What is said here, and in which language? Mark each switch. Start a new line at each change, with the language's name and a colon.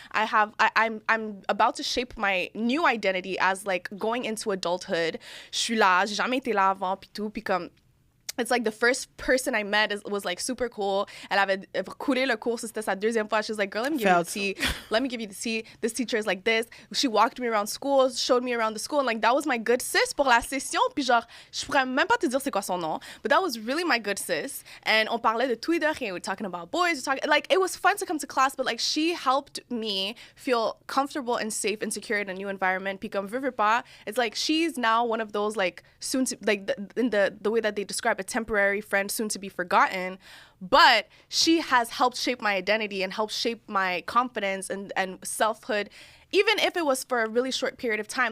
English: I'm about to shape my new identity as like going into adulthood.
French: Je suis là, j'ai jamais été là avant, puis tout, puis comme
English: it's like the first person I met was like super cool.
French: Elle avait coulé le cours, c'était sa deuxième fois.
English: She was like, girl, let me give you the tea. Let me give you the tea. This teacher is like this. She walked me around school, showed me around the school, and like that was my good sis
French: pour la session. Puis genre, je pourrais même pas te dire c'est quoi son nom,
English: but that was really my good sis.
French: And on parlait de tout et de rien.
English: We were talking about boys. Like it was fun to come to class, but like she helped me feel comfortable and safe and secure in a new environment.
French: Puis comme veux pas,
English: it's like she's now one of those like soon to like in the way that they describe a temporary friend soon to be forgotten, but she has helped shape my identity and helped shape my confidence and selfhood, even if it was for a really short period of time.